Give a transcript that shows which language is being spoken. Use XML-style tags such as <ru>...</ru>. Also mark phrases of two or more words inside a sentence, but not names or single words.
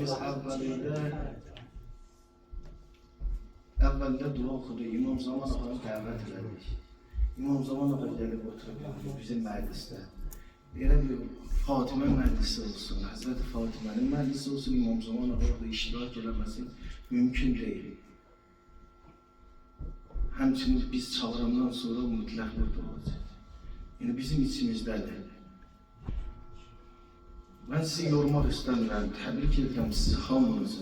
<tr>Biz evvelde dua okudu. İmam Zaman Ağa'yı davet ededik. İmam Zaman Ağa gelip oturup bizim mecliste. Böyle bir Fatıma meclisi olsun, Hazreti Fatıma'nın meclisi olsun, İmam Zaman Ağa orada iştirak eləməsin mümkün değil.</tr> <az>Həmçinin biz çağırandan sonra mütləq burada olacaq. Yəni bizim içimizdədir. Mən sizi yormaq istəmirəm, təbrik edirəm sizi hamınızı.</az>